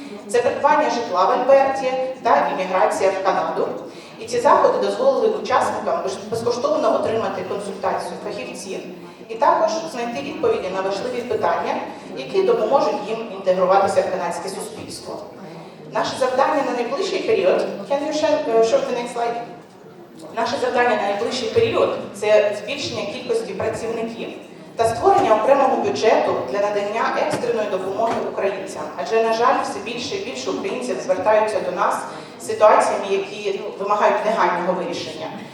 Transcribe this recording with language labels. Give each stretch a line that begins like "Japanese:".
Ukrainian: Це придбання житла в Альберті та імміграція в Канаду. І ці заходи дозволили учасникам безкоштовно отримати консультацію фахівців і також знайти відповіді на важливі питання, які допоможуть їм інтегруватися в канадське суспільство. Наше завдання на найближчий період,
English: can you show the next slide?
Ukrainian: Наше завдання на найближчий період – це збільшення кількості працівників та створення окремого бюджету для надання екстреної допомоги українцям. Адже, на жаль, все більше і більше українців звертаються до нас з ситуаціями, які вимагають негайного вирішення.